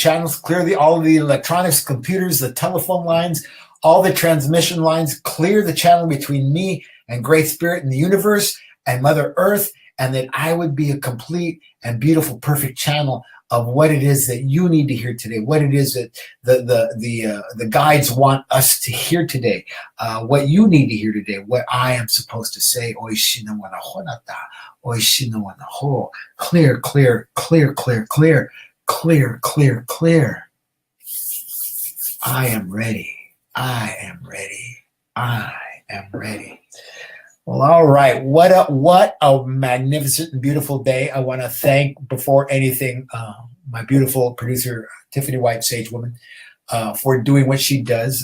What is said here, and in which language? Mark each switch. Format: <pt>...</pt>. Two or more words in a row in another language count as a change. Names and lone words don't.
<en>channels, clear all of the electronics, computers, the telephone lines, all the transmission lines, clear the channel between me and Great Spirit in the universe and Mother Earth, and that I would be a complete and beautiful, perfect channel of what it is that you need to hear today, what it is that the guides want us to hear today, what you need to hear today, what I am supposed to say. Oishino wanahonata, oishino wanaho. Clear, clear, clear, clear, clear, clear, clear, clear. I am ready. I am ready. I am ready. Well, all right. What a magnificent and beautiful day. I want to thank, before anything, my beautiful producer, Tiffany White, Sage Woman, for doing what she does.</en>